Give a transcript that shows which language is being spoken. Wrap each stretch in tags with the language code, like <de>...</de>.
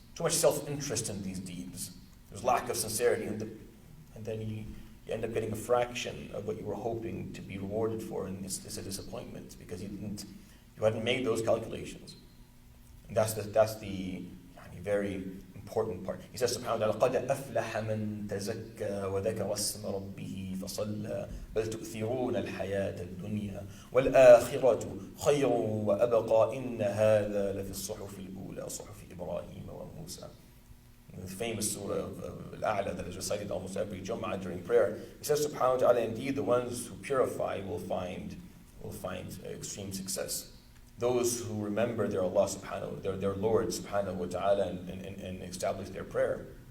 <en>Too much self-interest in these deeds. There's lack of sincerity, and then you end up getting a fraction of what you were hoping to be rewarded for, and it's a disappointment because you hadn't made those calculations. And that's the very important part. He says,</en> <ar>subhanahu wa ta'ala, قَدْ أَفْلَحَ مَنْ تَزَكَّى وَذَكَرَ اسْمَ رَبِّهِ فَصَلَّى بَلْ تُؤْثِرُونَ الْحَيَاةَ الدُّنْيَا وَالْآخِرَةُ خَيْرٌ وَأَبْقَى إِنَّ هَذَا لَفِي الصُّحُفِ الْأُولَى صُحُفِ إِبْرَاهِيمَ وَمُوسَى.</ar> <en>The famous surah of Al-A'la that is recited almost every Jum'ah during prayer. He says, subhanahu wa ta'ala, indeed the ones who purify will find extreme success. Those who remember their Allah subhanahu, their Lord subhanahu wa ta'ala and establish their prayer.</en>